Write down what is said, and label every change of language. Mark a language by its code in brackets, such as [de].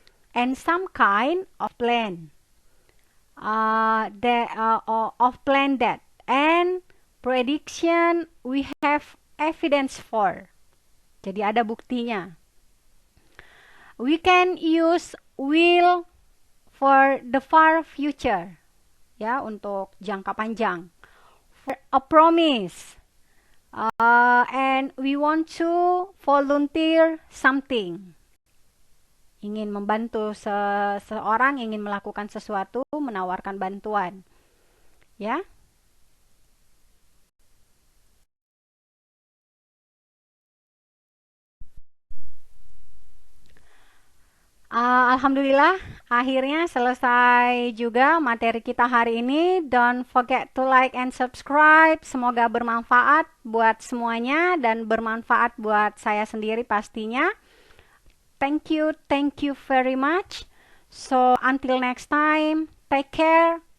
[en] And some kind of plan. Of plan that. And prediction we have evidence for. [id] Jadi ada buktinya. [en] We can use will for the far future. [id] Ya, untuk jangka panjang. [en] For a promise. And we want to volunteer something. [id] Ingin membantu seseorang, ingin melakukan sesuatu, menawarkan bantuan. Ya. Alhamdulillah, akhirnya selesai juga materi kita hari ini. [en] Don't forget to like and subscribe. [id] Semoga bermanfaat buat semuanya dan bermanfaat buat saya sendiri pastinya. [en] Thank you very much. So, until next time, take care.